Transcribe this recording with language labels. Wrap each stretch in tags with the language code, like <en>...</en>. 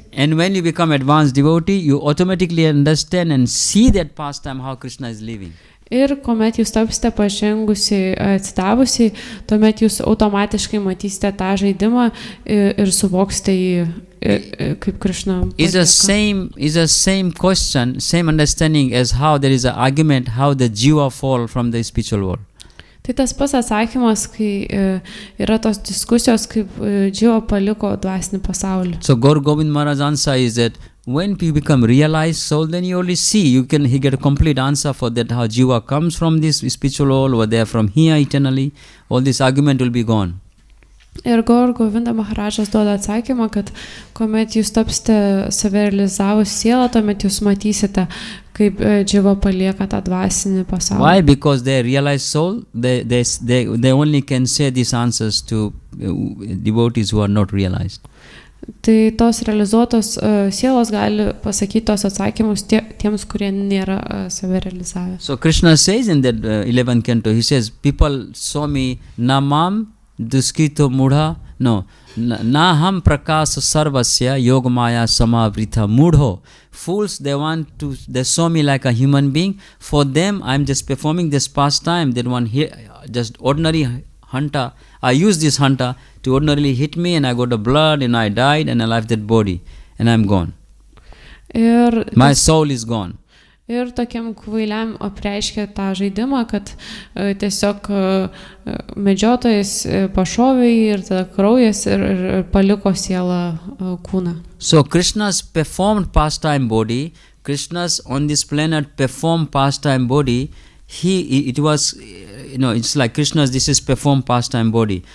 <en>And when you become advanced devotee, you automatically understand and see that pastime how Krishna is living.</en> <lt>Ir kuomet jūs tapsite pažengusiai, atsidavusiai, tuomet jūs automatiškai matysite tą žaidimą ir suvoksite jį, kaip Krishna.</lt> <en>Is the same question, same understanding as how there is an argument how the jiva fall from the spiritual world.</en> <lt>Tai tas pats atsakymas, kai yra tos diskusijos, kaip jiva paliko dvasinį pasaulį.</lt> <en>So Gaur Govind Maharaj answer is that when you become realized soul, then you only see, he get a complete answer for that, how jiva comes from this spiritual world, or they are from here eternally. All this argument will be gone.</en> <lt>Ir Gaur Govinda Maharajas duoda atsakymą, kad kuomet jūs tapsite save realizavus sielą, tuomet jūs matysite, kaip jiva palieka tą dvasinį pasaulį.</lt> <en>Why? Because they realized soul, they only can say these answers to devotees who are not realized.</en> <lt>Tai tos realizuotos sielos gali pasakyti tos atsakymus tiems, kurie nėra save realizavę.</lt> <en>So Krishna says in that 11th canto, he says, people saw me</en> <sa>namam duskrito mudha, naham prakasa sarvasya yogamaya samavrita mudho.</sa> <en>Fools, they saw me like a human being. For them, I'm just performing this pastime. They want just ordinary hunter. I use this hunter to ordinarily hit me, and I got the blood, and I died, and I left that body, and I'm gone. My soul is gone.</en> <lt>Ir tokiam kvailiam apreiškia tą žaidimą, kad tiesiog medžiotojas pašovė ir tada kraujas ir paliko sielą kūną.</lt> <en>So Krishna's performed pastime body, Krishna's on this planet performed pastime body, it was, it's like Krishna's, this is performed pastime body.</en>